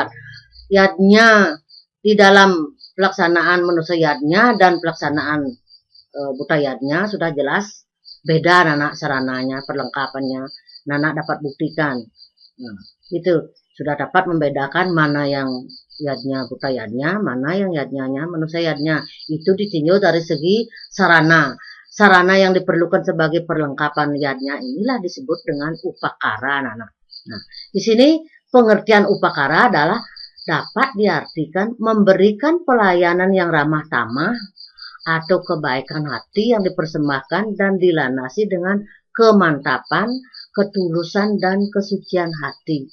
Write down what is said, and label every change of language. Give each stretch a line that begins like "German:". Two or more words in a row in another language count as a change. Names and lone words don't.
Indonesian: Yadnya di dalam pelaksanaan manusia yadnya dan pelaksanaan buta yadnya sudah jelas beda anak sarananya, perlengkapannya. Anak dapat buktikan. Nah, itu sudah dapat membedakan mana yang yadnya buta yadnya, mana yang yadnya manusia yadnya. Itu ditinjau dari segi sarana. Sarana yang diperlukan sebagai perlengkapan yadnya inilah disebut dengan upakara, anak-anak. Nah, di sini pengertian upakara adalah dapat diartikan memberikan pelayanan yang ramah tamah atau kebaikan hati yang dipersembahkan dan dilanasi dengan kemantapan, ketulusan, dan kesucian hati.